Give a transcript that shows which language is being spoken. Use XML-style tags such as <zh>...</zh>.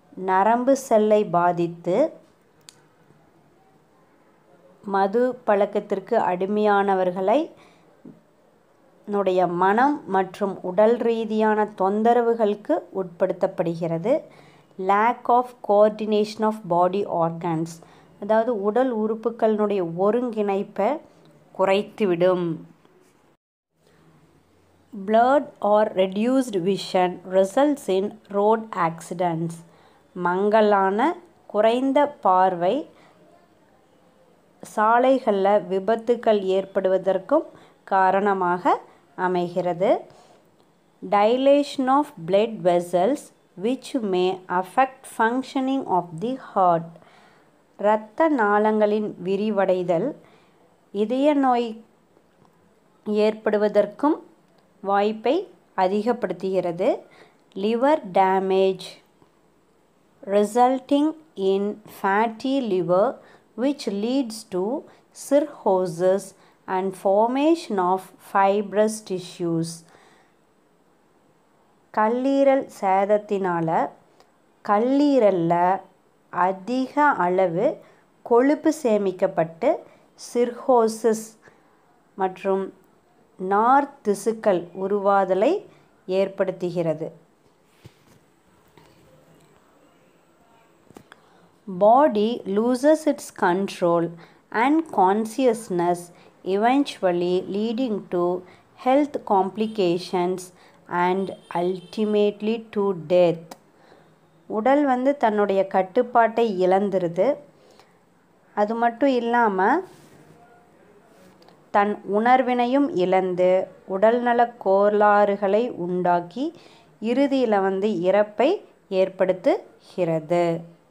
<ta>நரம்பு செல்லை பாதித்து மது பழக்கத்திற்கு அடிமையானவர்களை மனம் மற்றும் உடல் ரீதியான தொந்தரவுகளுக்கு உட்படுத்தப்படுகிறது.</ta> <en>Lack of coordination of body organs, அதாவது உடல் உறுப்புகளினுடைய ஒருங்கிணைப்பை குறைத்துவிடும். blurred or reduced vision results in road accidents.</en> <ta>மங்கலான குறைந்த பார்வை சாலைகளில் விபத்துக்கள் ஏற்படுவதற்கும் காரணமாக அமைகிறது.</ta> <en>Dilation of blood vessels which may affect functioning of the heart.</en> <ta>இரத்த நாளங்களின் விரிவடைதல் இதய நோய் ஏற்படுவதற்கும் வாய்ப்பை அதிகப்படுத்துகிறது.</ta> <en>Liver damage resulting in fatty liver which leads to cirrhosis and formation of fibrous tissues.</en> <ta>கல்லீரல் சேதத்தினால் கல்லீரலில் அதிக அளவு கொழுப்பு சேமிக்கப்பட்டு சிர்ஹோசிஸ் மற்றும் நார் திசுக்கள் உருவாதலை ஏற்படுத்துகிறது.</ta> <en>Body loses its control and consciousness, eventually leading to health complications and ultimately to death.</en> <ta>உடல் தன்னுடைய கட்டுப்பாட்டை இழந்துருது. அது மட்டும் இல்லாமல் தன் உணர்வினையும் இழந்து உடல்நல கோளாறுகளை உண்டாக்கி இறுதியில் இறப்பை ஏற்படுத்துகிறது.</ta>